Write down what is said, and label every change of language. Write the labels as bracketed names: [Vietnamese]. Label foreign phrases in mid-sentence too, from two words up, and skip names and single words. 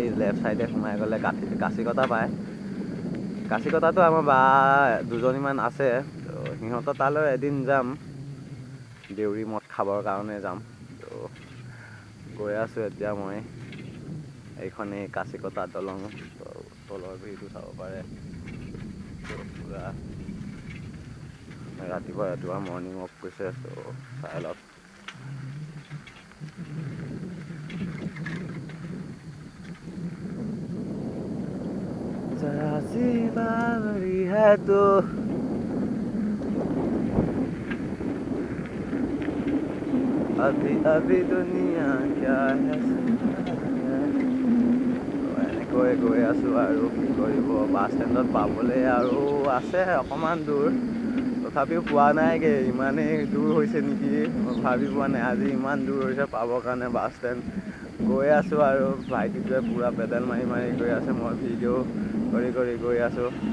[English] left side [Assamese] সোমাই গ'লে কাচিকটা পায় কাচিকটাটো আমাৰ বা দুজনীমান আছে সিহঁতৰ তালৈ এদিন যাম দেউৰী মদ খাবৰ কাৰণে যাম তো গৈ আছোঁ এতিয়া মই এইখনেই কাচিকটা দলং তলৰ ভিউটো চাব পাৰে পূৰা ৰাতিপুৱা [English] morning walk [Assamese] কৰিছে, চ' চাই লওক। [Hindi] जरा सी बावरी है तो अभी अभी दुनिया क्या है। [Assamese] এনেকৈ গৈ আছোঁ আৰু কি কৰিব, [English] bus stand [Assamese] পাবলৈ আৰু আছে অকণমান দূৰ, তথাপিও পোৱা নাইগৈ। ইমানেই দূৰ হৈছে নেকি, মই ভাবি পোৱা নাই আজি ইমান দূৰ হৈছে পাবৰ কাৰণে [English] bus stand. [Assamese] গৈ আছোঁ আৰু ভাইটিটোৱে পূৰা পেডেল মাৰি মাৰি গৈ আছে, মই ভিডিঅ' কৰি গৈ আছোঁ।